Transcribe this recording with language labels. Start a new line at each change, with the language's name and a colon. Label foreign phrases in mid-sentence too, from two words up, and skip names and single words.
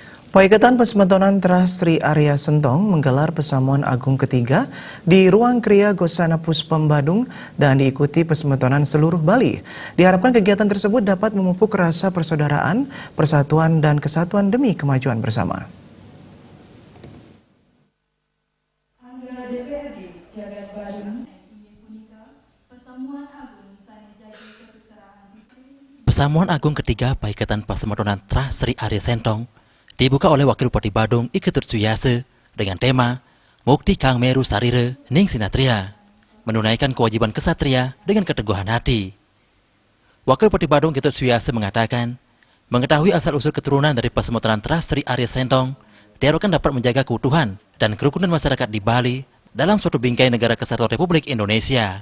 Indonesian: Paikatan Persemadonan Trust Sri Arya Sentong menggelar Persamuan Agung ketiga di Ruang Kriya Gosana Puspom Badung dan diikuti Persemadonan seluruh Bali. Diharapkan kegiatan tersebut dapat memupuk rasa persaudaraan, persatuan dan kesatuan demi kemajuan bersama. Persamuan Agung ketiga Paikatan Persemadonan Trust Sri Arya Sentong dibuka oleh Wakil Bupati Badung Iketut Suyase dengan tema
Kawi: Mukti Kang Meru Sarire Ning Sinatria,
Indonesian: menunaikan kewajiban kesatria dengan keteguhan hati. Wakil Bupati Badung Iketut Suyase mengatakan, mengetahui asal-usul keturunan dari Persemadonan Trust Sri Arya Sentong diharapkan dapat menjaga keutuhan dan kerukunan masyarakat di Bali dalam suatu bingkai negara kesatuan Republik Indonesia.